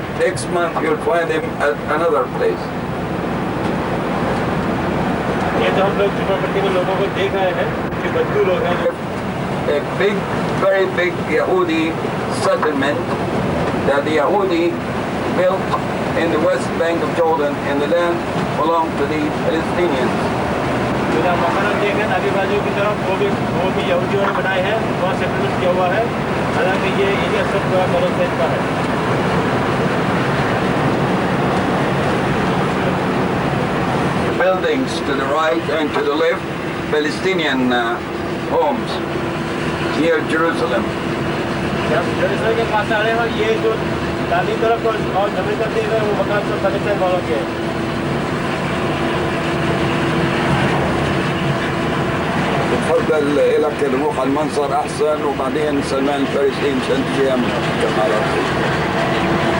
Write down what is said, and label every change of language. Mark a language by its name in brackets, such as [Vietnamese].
[English] Next month you'll find them at another place. [Hindi] ये तो हम लोग झुंपड़पट्टी के लोगों को देख रहे हैं कि बद्दू लोग हैं जो [English] A big, very big Yahudi settlement that the Yahudi built in the west bank of Jordan, and the land belonged to the Palestinians. [Hindi] जो मकान देखे आगे बाजू की तरफ वो भी यहूदियों ने बनाए हैं, वहाँ सेटलमेंट किया हुआ है। हालांकि ये एरिया सब पैलेस्टाइन का है। [English] Buildings to the right and to the left, Palestinian homes near Jerusalem. [Hindi] जब जेरूसलम के पास आ रहे हो, ये जो दाहिनी तरफ और जमीन पर देख रहे हैं वो मकान सब पैलेस्टाइन वालों के हैं। [Arabic] بفضل لك نروح على المنظر احسن وبعدين سلمان الفارسي مشان تجي كمالات.